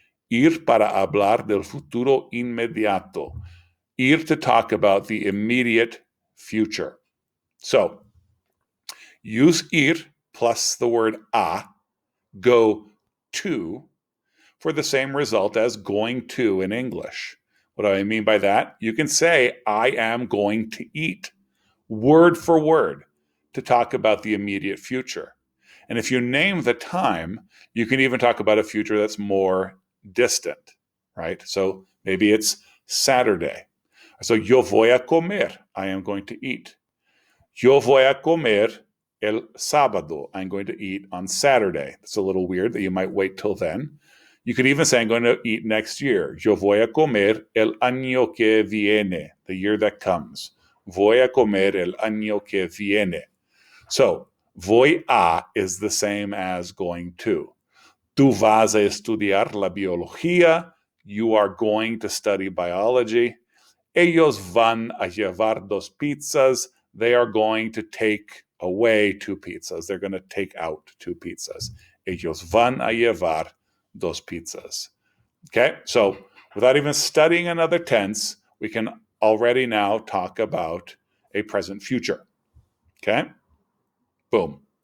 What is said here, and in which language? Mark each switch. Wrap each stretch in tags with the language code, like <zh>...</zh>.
<es>Ir para hablar del futuro inmediato.</es> <en>Ir to talk about the immediate future. So, use ir plus the word a, go to, for the same result as going to in English. What do I mean by that? You can say, I am going to eat, word for word, to talk about the immediate future. And if you name the time, you can even talk about a future that's more distant, right? So maybe it's Saturday. So</en> <es>yo voy a comer,</es> <en>I am going to eat.</en> <es>Yo voy a comer el sábado,</es> <en>I'm going to eat on Saturday. It's a little weird that you might wait till then. You could even say, I'm going to eat next year.</en> <es>Yo voy a comer el año que viene,</es> <en>the year that comes.</en> <es>Voy a comer el año que viene.</es> <en>So, voy a is the same as going to.</en> <es>Tú vas a estudiar la biología.</es> <en>You are going to study biology.</en> <es>Ellos van a llevar dos pizzas.</es> <en>They are going to take away 2 pizzas. They're going to take out 2 pizzas.</en> <es>Ellos van a llevar dos pizzas.</es> <en>Okay, so without even studying another tense, we can already now talk about a present future. Okay, boom.</en>